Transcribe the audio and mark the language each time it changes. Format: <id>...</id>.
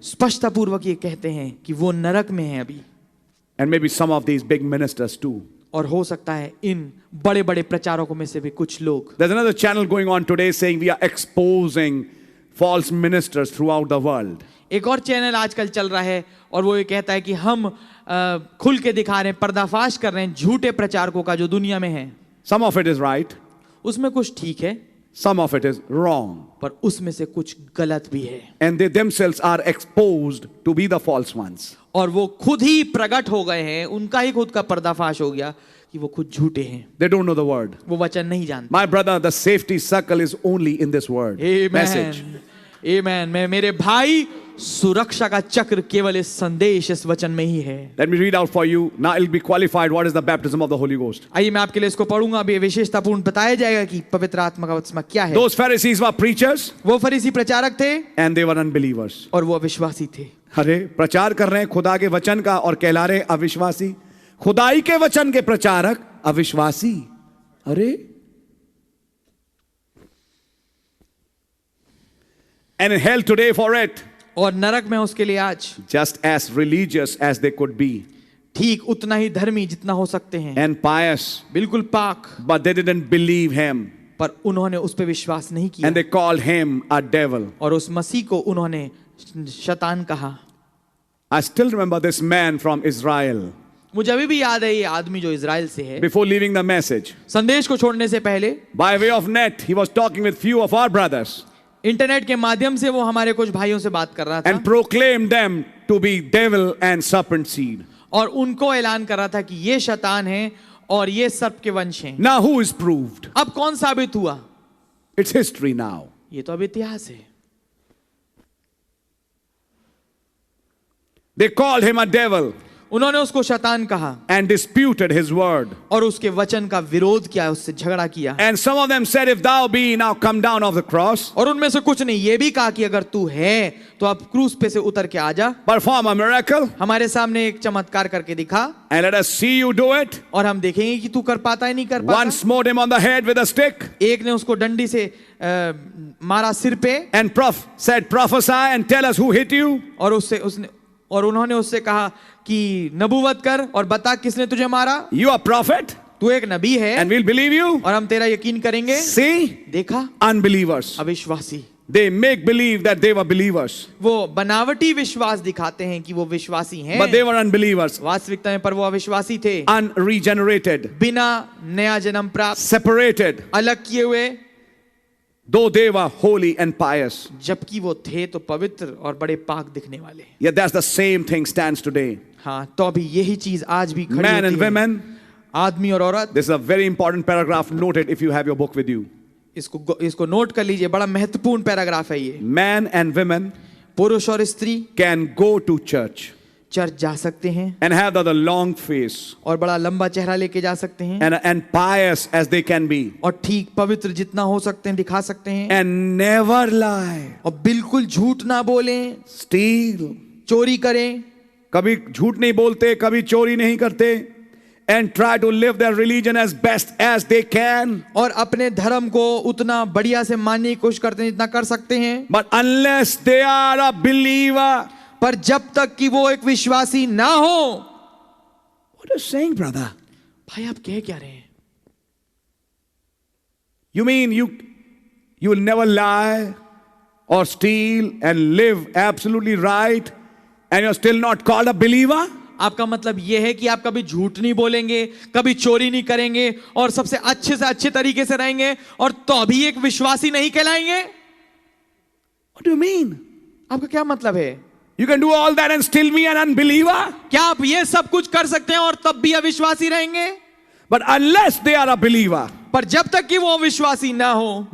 <hi>स्पष्टता पूर्वक ये कहते हैं कि वो नरक में है अभी।</hi> <en>And maybe some of these big ministers too.</en> <hi>और हो सकता है इन बड़े बड़े प्रचारकों में से भी कुछ लोग।</hi> <en>There's another channel going on today saying we are exposing false ministers throughout the world.</en> <hi>एक और चैनल आजकल चल रहा है और वो ये कहता है कि हम खुल के दिखा रहे हैं, पर्दाफाश कर रहे हैं झूठे प्रचारकों का जो दुनिया में है।</hi> <en>Some of it is right,</en> <hi>उसमें कुछ ठीक है,</hi> <en>some of it is wrong.</en> <hi>पर उसमें से कुछ गलत भी है।</hi> <en>And they themselves are exposed to be the false ones.</en> <hi>और वो खुद ही प्रकट हो गए हैं, उनका ही खुद का पर्दाफाश हो गया कि वो खुद झूठे हैं।</hi> <en>They don't know the word.</en> <hi>वो वचन नहीं जानते।</hi> <en>My brother, the safety circle is only in this word. Message.</en> <hi>आमेन। मैं मेरे भाई, सुरक्षा का चक्र केवल इस संदेश, इस वचन में ही है।</hi> <en>Let me read out for you. Now it'll be qualified what is the baptism of the Holy Ghost.</en> <hi>आइए मैं आपके लिए इसको पढ़ूंगा, अभी विशेषतापूर्ण बताया जाएगा कि पवित्र आत्मा का बपतिस्मा क्या है।</hi> <en>Those Pharisees were preachers</en> <hi>वो फरीसी प्रचारक थे</hi> <en>and they were unbelievers.</en> <hi>और वो अविश्वासी थे। अरे प्रचार कर रहे हैं खुदा के वचन का और कहला रहे अविश्वासी। खुदाई के वचन के प्रचारक अविश्वासी।</hi> <en>अरे and in hell today for it.</en> <hi>और नरक में उसके लिए आज</hi> <en>Just as religious as they could be</en> <hi>ठीक उतना ही धर्मी जितना हो सकते हैं,</hi> <en>and pious,</en> <hi>बिल्कुल पाक,</hi> <en>but they didn't believe him</en> <hi>पर उन्होंने उस पर विश्वास नहीं किया</hi> <en>and they called him a devil.</en> <hi>और उस मसीह को उन्होंने शैतान कहा।</hi> <en>I still remember this man from Israel.</en> <hi>मुझे अभी भी याद है ये आदमी जो इजराइल से है।</hi> <en>Before leaving the message,</en> <hi>संदेश को छोड़ने से पहले</hi> <en>by way of net, he was talking with few of our brothers</en> <hi>internet के माध्यम से वो हमारे कुछ भाइयों से बात कर रहा था</hi> <en>and proclaimed them to be devil and serpent seed.</en> <hi>और उनको ऐलान कर रहा था कि ये शैतान है और ये सर्प के वंश हैं।</hi> <en>Now who is proved?</en> <hi>अब कौन साबित हुआ?</hi> <en>It's history now.</en> <hi>ये तो अब इतिहास है।</hi> <en>They called him a devil</en> <hi>उन्होंने उसको शैतान कहा</hi> <en>and disputed his word.</en> <hi>और उसके वचन का विरोध किया, उससे झगड़ा किया।</hi> <en>And some of them said, if thou be now come down off the cross,</en> <hi>और उनमें से कुछ ने ये भी कहा कि अगर तू है तो अब क्रूस पे से उतर के आ जा,</hi> <en>perform a miracle,</en> <hi>हमारे सामने एक चमत्कार करके दिखा</hi> <en>and let us see you do it.</en> <hi>और हम देखेंगे कि तू कर पाता है नहीं कर पाता।</hi> <en>One smote him on the head with a stick,</en> <hi>एक ने उसको डंडी से मारा सिर पे</hi> <en>and said, prophesy and tell us who hit you.</en> <hi>और उन्होंने उससे कहा कि नबूवत कर और बता किसने तुझे मारा।</hi> <en>You are prophet,</en> <hi>तू एक नबी है</hi> <en>and we'll believe you.</en> <hi>और हम तेरा यकीन करेंगे।</hi> <en>See,</en> <hi>देखा,</hi> <en>unbelievers.</en> <hi>अविश्वासी।</hi> <en>They make believe that they were believers,</en> <hi>वो बनावटी विश्वास दिखाते हैं कि वो विश्वासी हैं,</hi> <en>but they were unbelievers,</en> <hi>वास्तविकता में पर वो अविश्वासी थे,</hi> <en>unregenerated,</en> <hi>बिना नया जन्म प्राप्त,</hi> <en>separated,</en> <hi>अलग किए हुए,</hi> <en>though they were holy and pious.</en> <hi>जबकि वो थे तो पवित्र और बड़े पाक दिखने वाले।</hi> <en>Yet that's the same thing stands today.</en> <hi>हाँ, तो अभी यही चीज आज भी खड़ी</hi> <en>Men</en> <hi>होती</hi> <en>and</en> <hi>है।</hi> <en>women,</en> <hi>आदमी और औरत,</hi> <en>this is a very important paragraph. Note it if you have your book with you.</en> <hi>इसको नोट कर लीजिए, बड़ा महत्वपूर्ण पैराग्राफ है ये।</hi> <en>Men and women</en> <hi>पुरुष और स्त्री</hi> <en>can go to church</en> <hi>church जा सकते हैं</hi> <en>and have the long face</en> <hi>और बड़ा लंबा चेहरा लेके जा सकते हैं</hi> <en>and pious as they can be</en> <hi>और ठीक पवित्र जितना हो सकते हैं दिखा सकते हैं</hi> <en>and never lie,</en> <hi>और बिल्कुल झूठ ना बोलें,</hi> <en>steal,</en> <hi>चोरी करें, कभी झूठ नहीं बोलते, कभी चोरी नहीं करते,</hi> <en>and try to live their religion as best as they can.</en> <hi>और अपने धर्म को उतना बढ़िया से मानने की कोशिश करते हैं जितना कर सकते हैं।</hi> <en>But unless they are a believer,</en> <hi>पर जब तक कि वो एक विश्वासी ना हो।</hi> <en>what are you saying, brother?</en> <hi>भाई आप कह क्या रहे हैं?</hi> <en>You mean you will never lie or steal and live absolutely right and you're still not called a believer?</en> <hi>आपका मतलब यह है कि आप कभी झूठ नहीं बोलेंगे, कभी चोरी नहीं करेंगे और सबसे अच्छे से अच्छे तरीके से रहेंगे और तो भी एक विश्वासी नहीं कहलाएंगे?</hi> <en>What do you mean?</en> <hi>आपका क्या मतलब है?</hi> <en>You can do all that and still be an unbeliever?</en> <hi>क्या आप ये सब कुछ कर सकते हैं और तब भी अविश्वासी रहेंगे?</hi> <en>But unless they are a believer,</en> <hi>पर जब तक कि वो विश्वासी ना हो,</hi>